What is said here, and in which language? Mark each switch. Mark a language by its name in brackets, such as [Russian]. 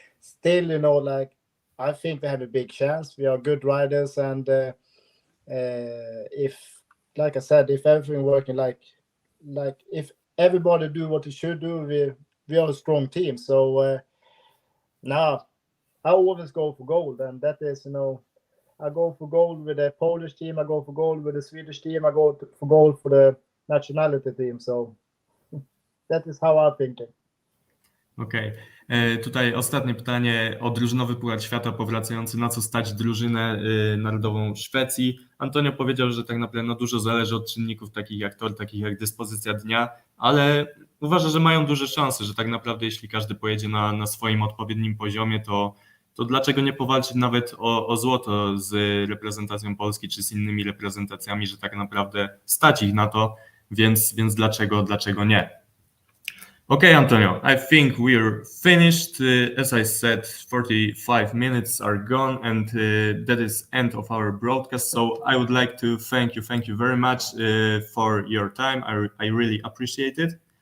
[English] still, like I think we have a big chance. We are good riders, and if, like I said, if everything working like if everybody do what they should do, we are a strong team. So now I always go for gold, and that is, I go for gold with the Polish team, I go for gold with the Swedish team, I go for gold for the nationality team. So that is how I'm thinking. [Polish] Okej. Tutaj ostatnie pytanie o drużynowy Puchar Świata powracający, na co stać drużynę narodową Szwecji. Antonio powiedział, że tak naprawdę dużo zależy od czynników takich jak tor, takich jak dyspozycja dnia, ale uważa, że mają duże szanse, że tak naprawdę jeśli każdy pojedzie na swoim odpowiednim poziomie, to dlaczego nie powalczyć nawet o złoto z reprezentacją Polski czy z innymi reprezentacjami, że tak naprawdę stać ich na to, więc dlaczego nie? [English] Okay, Antonio, I think we're finished. As I said, 45 minutes are gone, and that is end of our broadcast. So I would like to thank you very much for your time. I really appreciate it.